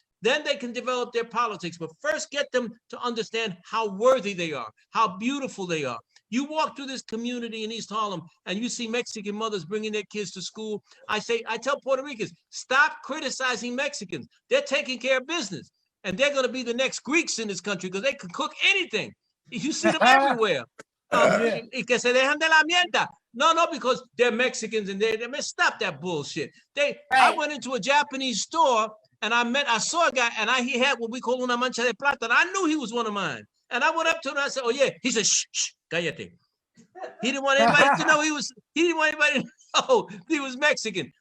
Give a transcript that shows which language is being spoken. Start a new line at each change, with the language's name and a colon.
English: Then they can develop their politics. But first, get them to understand how worthy they are, how beautiful they are. You walk through this community in East Harlem and you see Mexican mothers bringing their kids to school. I tell Puerto Ricans, stop criticizing Mexicans. They're taking care of business. And they're going to be the next Greeks in this country because they can cook anything. You see them everywhere.
Spanish: Y que se dejan de la mierda.
English: No, because they're Mexicans and they stop that bullshit. I went into a Japanese store and I saw a guy and he had what we call
Spanish: una mancha de plata.
English: And I knew he was one of mine. And I went up to him and I said, "Oh yeah." He said, "Shh,
Spanish: cállate."
English: He didn't want anybody to know he didn't want anybody to know he was Mexican.